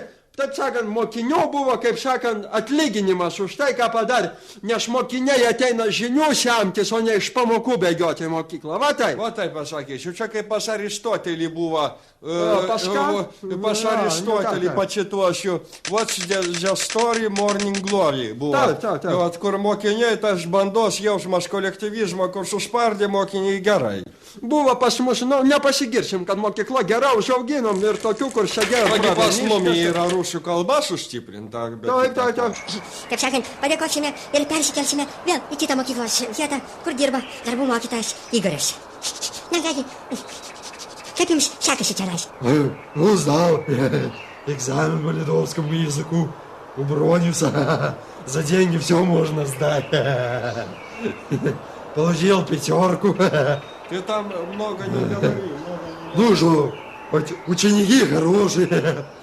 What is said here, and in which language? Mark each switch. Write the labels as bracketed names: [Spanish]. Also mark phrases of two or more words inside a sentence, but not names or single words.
[Lithuanian] Taip sakant, mokinių buvo, kaip sakant, atlyginimas už tai, ką padarė. Nes mokiniai ateina žinių semtis, o ne iš pamokų bėgioti į mokyklą. Va taip. Va taip pasakysiu. Čia kaip pas Aristotelį buvo. Pas Aristotelį pacituosiu. [English] What's the story, morning glory buvo. [Lithuanian] Taip. Vat, kur mokiniai, tas bandos jausmas kolektyvizmo, kur suspardė mokiniai gerai. Buvo pas mus, nu, nepasigirsim, kad mokykla gerai užauginom ir tokių, kur sėdėjo. Pas mumi yra rusų kalba sustiprinta. Taip. Kaip sakant, padėkosime ir persikelsime vėl į kitą mokyklos vietą, kur dirba darbų mokytojas Igoris. Na, kągi, kaip jums sekasi tenais? [Russian] Ну, сдал экзамен по литовскому языку у Брониуса. За деньги все можно сдать. Получил 5. Ты там много не говори. Ну что, ученики хорошие.